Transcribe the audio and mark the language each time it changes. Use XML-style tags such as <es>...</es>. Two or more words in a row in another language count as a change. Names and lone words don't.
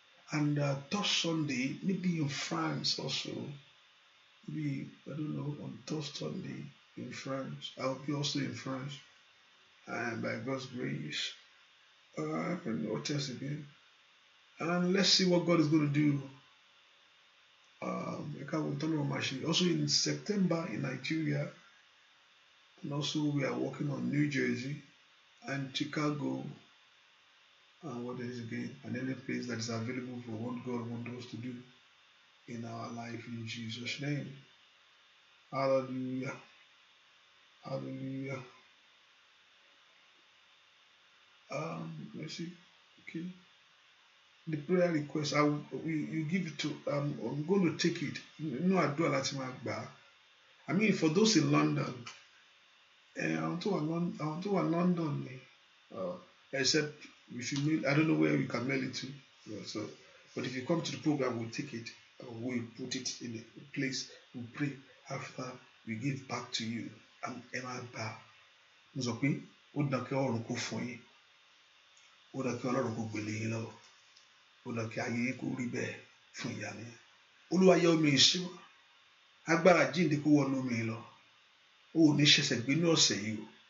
<en>And, uh, third Sunday, maybe in France also. Maybe, I don't know, on third Sunday in France. I'll be also in France. And by God's grace. Uh, and what else again? And let's see what God is gonna do.</en> <yo>Um, ẹ ká wo tọ́lọ́run máa ṣe.</yo> <en>Also in September in Nigeria, and also we are working on New Jersey and Chicago. And what is again? And any place that is available for what God wants us to do in our life in Jesus' name. Hallelujah. Hallelujah. Um, let's see. Okay. The prayer request, I will, you, you give it to, um, I'm going to take it.</en> <yo>Inú àdúrà láti máa gbà á.</yo> <en>I mean, for those in London,</en> <yo>eh, àwọn tó wà Lon-, àwọn tó wà London ni,</yo> <en>uh, except if you mail, I don't know where you can mail it to. Yeah, so, but if you come to the program, we'll take it. Uh, we'll put it in a place. We'll pray after we give back to you.</en> <yo>And ẹ máa gbà á. Mo sọ pé ó dán kí ọ̀run kó fún yín. Ó dán kí Ọlọ́run kó gbélé yín lọ́wọ́. Ó dán kí ayé yín kó rí bẹ́ẹ̀ fún ìyanu yín. Olúwa, yẹ omi yìí sí wa. Agbára jíǹde kó wọnú omi yìí lọ. O ò ní ṣẹ̀ṣẹ̀ gbé ní ọ̀sẹ̀ yìí o.</yo>